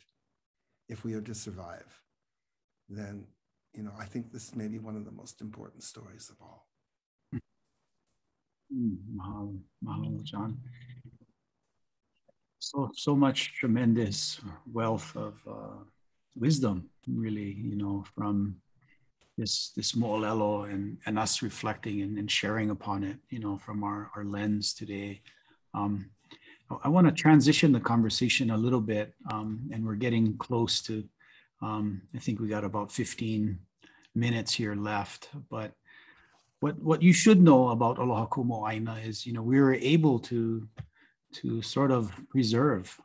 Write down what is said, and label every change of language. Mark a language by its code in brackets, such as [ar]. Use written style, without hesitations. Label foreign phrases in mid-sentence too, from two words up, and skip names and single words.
[en] If we are to survive, then, you know, I think this may be one of the most important stories of all. [haw] Mahalo, mahalo, John. [en] So much tremendous wealth of wisdom, really, you know, from this moʻolelo and us reflecting and sharing upon it, you know, from our lens today. I want to transition the conversation a little bit, and we're getting close to, I think we got about 15 minutes here left, but what you should know about Aloha Kuamoʻo Aina is, you know, we were able to sort of preserve.